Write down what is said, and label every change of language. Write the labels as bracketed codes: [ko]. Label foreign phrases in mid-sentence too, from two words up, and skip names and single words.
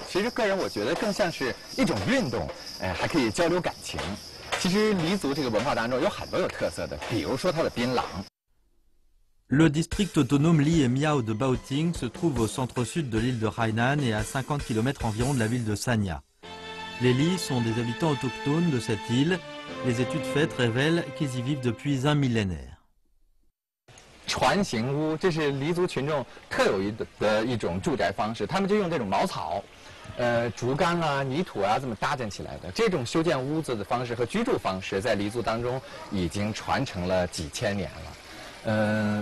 [zh] 其实个人我觉得更像是一种运动，还可以交流感情。其实黎族这个文化当中有很多有特色的，比如说它的槟榔。 [fr] Le district autonome Li et Miao de Baoting se trouve au centre-sud de l'île de Hainan et à 50 km environ de la ville de Sanya. Les Li sont des habitants autochtones de cette île. Les études faites révèlent qu'ils y vivent depuis un millénaire. [zh] 船形屋，这是黎族群众特有的一种住宅方式，他们就用这种茅草、竹竿啊、泥土啊这么搭建起来的。这种修建屋子的方式和居住方式，在黎族当中已经传承了几千年了。